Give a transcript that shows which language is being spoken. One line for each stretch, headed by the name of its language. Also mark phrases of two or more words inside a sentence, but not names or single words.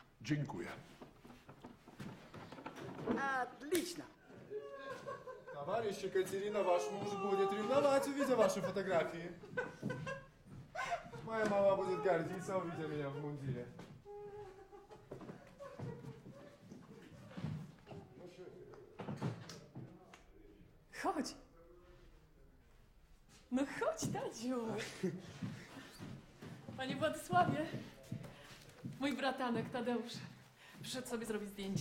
Polish: Dziękuję.
Russian: Отлично. Товарищ Екатерина, ваш муж будет ревновать, увидя ваши фотографии. Моя мама будет гордиться, увидя меня в мундире.
Polish: Chodź. No chodź, Tadziu. Panie Władysławie, mój bratanek Tadeusz przyszedł sobie zrobić zdjęcie.